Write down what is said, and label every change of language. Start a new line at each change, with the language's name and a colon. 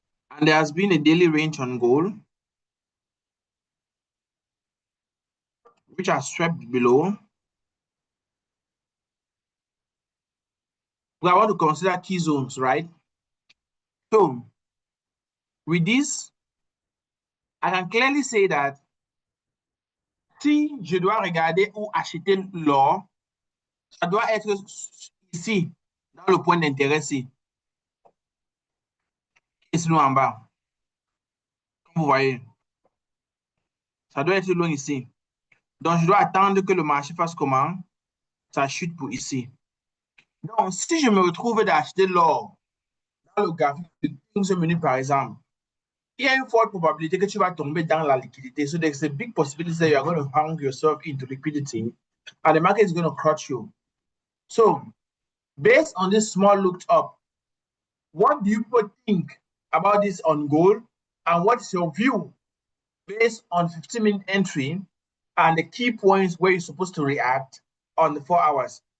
English: And there has been a daily range on gold, which has swept below. We want to consider key zones, right? So, with this, I can clearly say that
French: si je dois regarder où acheter l'or, ça doit être ici, dans le point d'intérêt C. Et sinon en bas. Vous voyez, ça doit être long ici. Donc, je dois attendre que le marché fasse comment? Ça chute pour ici. Donc, si je me retrouve d'acheter l'or dans le graphique de 15 minutes, par exemple, il y a une forte probabilité que tu vas tomber dans la liquidité.
English: So there's a big possibility that you're going to hang yourself into liquidity and the market is going to crush you. So, based on this small looked up, what do you think about this on gold? And what's your view based on 15-minute entry and the key points where you're supposed to react on the 4 hours?